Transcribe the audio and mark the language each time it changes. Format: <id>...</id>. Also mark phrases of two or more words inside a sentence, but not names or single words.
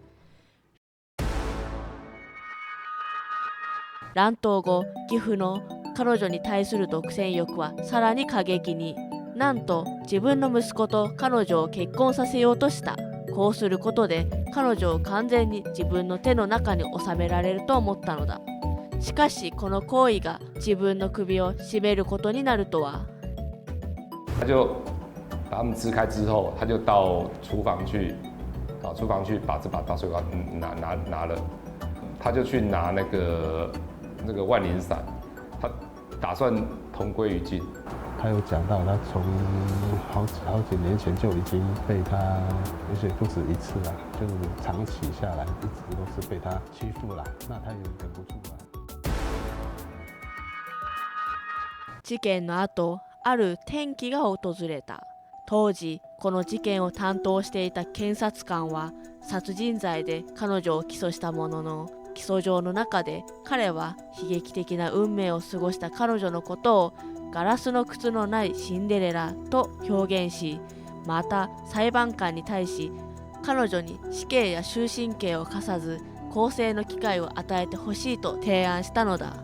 <ja>乱闘後、義父の彼女に対する独占欲はさらに過激に。なんと自分の息子と彼女を結婚させようとした。こうすることで彼女を完全に自分の手の中に収められると思ったのだ。しかしこの行為が自分の首を絞めることになるとは。</ja> <zh>他就把他们支开之后，他就到厨房去，厨房去把这把大水管拿了，他就去拿那个万灵伞，他打算同归于尽。他有讲到，他从好几年前就已经被他，而且不止一次啦，就是长期下来一直都是被他欺负啦，那他也忍不住啦。</zh> <ja>事件の後、ある転機が訪れた。当時この事件を担当していた検察官は殺人罪で彼女を起訴したものの、起訴状の中で彼は悲劇的な運命を過ごした彼女のことをガラスの靴のないシンデレラと表現し、また裁判官に対し彼女に死刑や終身刑を課さず更生の機会を与えてほしいと提案したのだ。</ja>